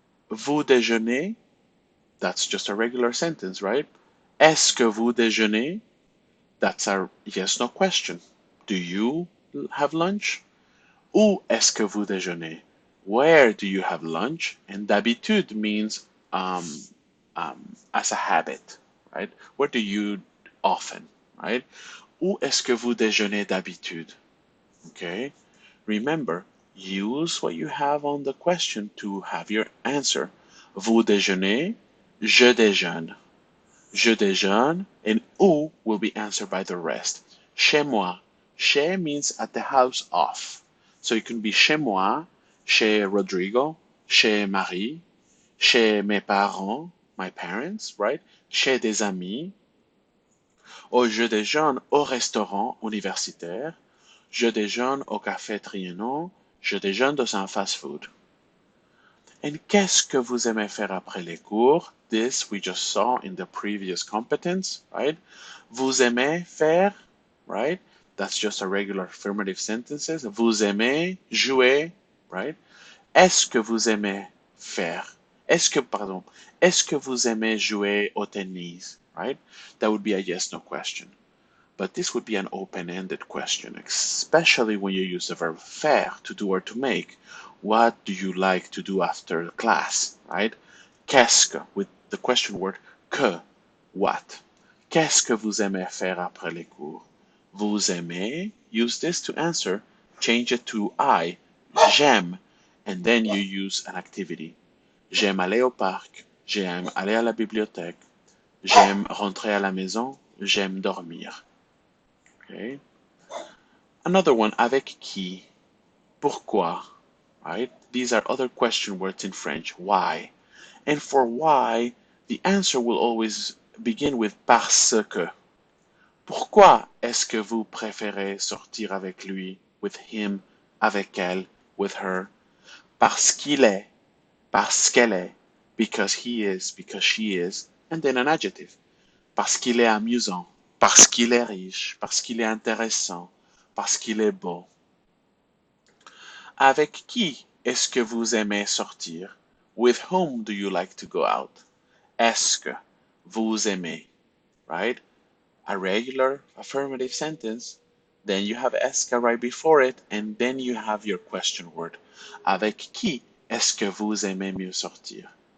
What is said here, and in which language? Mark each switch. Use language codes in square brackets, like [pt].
[fr] Vous déjeunez, [en] that's just a regular sentence, right? [fr] Est-ce que vous déjeunez? [en] That's a yes no question. Do you have lunch? [fr] Où est-ce que vous déjeunez? [en] Where do you have lunch? And d'habitude means as a habit, right? Where do you often, right? [fr] Où est-ce que vous déjeunez d'habitude? [en] Okay. Remember, use what you have on the question to have your answer. [fr] Vous déjeunez, je déjeune. Je déjeune, [en] and où will be answered by the rest. [fr] Chez moi. [en] Chez means at the house of. So it can be [fr] chez moi, chez Rodrigo, chez Marie, chez mes parents, [en] my parents, right? [fr] Chez des amis. Or je déjeune au restaurant universitaire. Je déjeune au café Trianon. Je déjeune dans un fast-food. And qu'est-ce que vous aimez faire après les cours? [en] This we just saw in the previous competence, right? [fr] Vous aimez faire, [en] right? That's just a regular affirmative sentences. [fr] Vous aimez jouer, [en] right? [fr] Est-ce que vous aimez faire? Est-ce que vous aimez jouer au tennis, [en] right? That would be a yes, no question. But this would be an open-ended question, especially when you use the verb faire, to do or to make. What do you like to do after class, right? Qu'est-ce que, with the question word que, what? [fr] Qu'est-ce que vous aimez faire après les cours? Vous aimez, [en] use this to answer, change it to I, j'aime, and then you use an activity. [fr] J'aime aller au parc, j'aime aller à la bibliothèque, j'aime rentrer à la maison, j'aime dormir. Okay. [en] Another one, [fr] avec qui, pourquoi, [en] right? These are other question words in French, why. And for why, the answer will always begin with parce que. [fr] Pourquoi est-ce que vous préférez sortir avec lui, [en] with him, [fr] avec elle, [en] with her? [fr] Parce qu'il est, parce qu'elle est, [en] because he is, because she is, and then an adjective. [fr] Parce qu'il est amusant, parce qu'il est riche, parce qu'il est intéressant, parce qu'il est beau. Avec qui est-ce que vous aimez sortir? [en] With whom do you like to go out? [fr] Est-ce que vous aimez, right? [en] A regular affirmative sentence, then you have est-ce que right before it, and then you have your question word. [fr] Avec qui est-ce que vous aimez mieux sortir?